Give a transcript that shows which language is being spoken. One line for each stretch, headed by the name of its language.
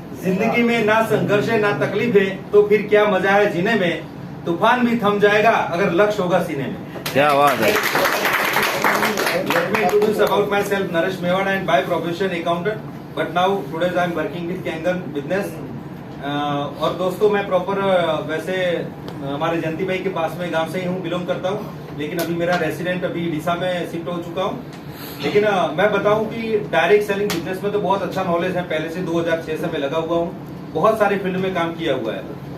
Hindi: जिंदगी में ना संघर्ष है ना तकलीफ है तो फिर क्या मजा है जीने में। तूफान भी थम जाएगा अगर लक्ष्य होगा सीने में। क्या बात है।
English: Let me introduce about myself, Naresh Mewada, and by profession accountant, but now today I am working with Kangan business।
Hindi: और दोस्तों मैं प्रॉपर वैसे हमारे जयंती भाई के पास में गांव से ही हूँ, बिलोंग करता हूँ, लेकिन अभी मेरा रेसिडेंट अभी डीसा में शिफ्ट हो चुका हूँ। लेकिन मैं बताऊं कि डायरेक्ट सेलिंग बिजनेस में तो बहुत अच्छा नॉलेज है, पहले से 2006 से मैं लगा हुआ हूँ, बहुत सारे फील्ड में काम किया हुआ है।